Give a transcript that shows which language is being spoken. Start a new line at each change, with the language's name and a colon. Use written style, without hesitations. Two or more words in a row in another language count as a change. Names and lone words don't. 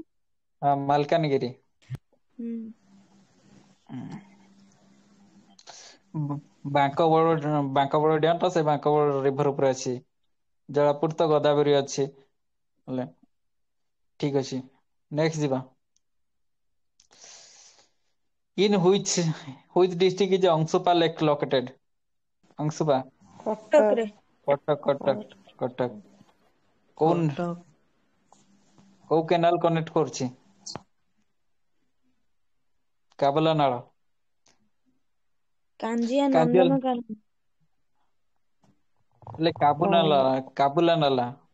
Odia: ମାଲକାନଗିରି। ହୁଁ। ବାଙ୍କ ବଡ଼ ଡ୍ୟାମ ତ ସେ ବାଙ୍କ ବଡ଼ ରିଭର ଉପରେ ଅଛି। ଜୟପୁର ତ ଗୋଦାବରୀ ଅଛି ହେଲେ ଠିକ ଅଛି। ନେକ୍ସଟ ଯିବା।
English: In which district is Ansupa Lake located? Ansupa,
Odia: କଟକରେ। କଟକ। କଟକ କୋଉ କେନାଲ କନେକ୍ଟ କରୁଛି? କାବୁଲା ନାଳ। କାଞ୍ଜିଆ କାଞ୍ଜିଆଲ ନନ୍ଦନକାନନ। ହେଲେ କାବୁଲା ନାଲା।